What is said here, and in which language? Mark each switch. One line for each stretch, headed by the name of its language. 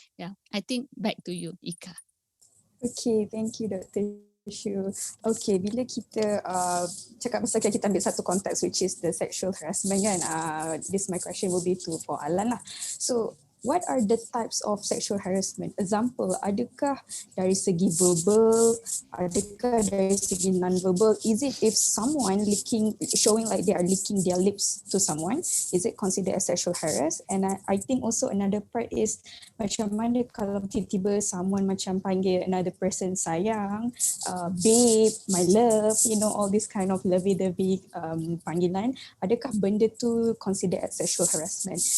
English: Yeah, I think back to you, Ika. Okay, thank you Dr. Shu. Okay,
Malay: bila kita cakap pasal kita ambil satu konteks
English: which is the sexual harassment kan, this my question will be for Alan lah. So what are the types of sexual harassment? Example,
Malay: adakah dari segi verbal, adakah dari segi non-verbal?
English: Is it if someone showing like they are licking their lips to someone, is it considered as sexual harass? And I think also another part is
Malay: macam mana kalau tiba-tiba
English: someone
Malay: macam panggil
English: another person sayang, babe, my love, all this kind of lovey-dovey
Malay: panggilan, adakah benda tu
English: considered as sexual harassment?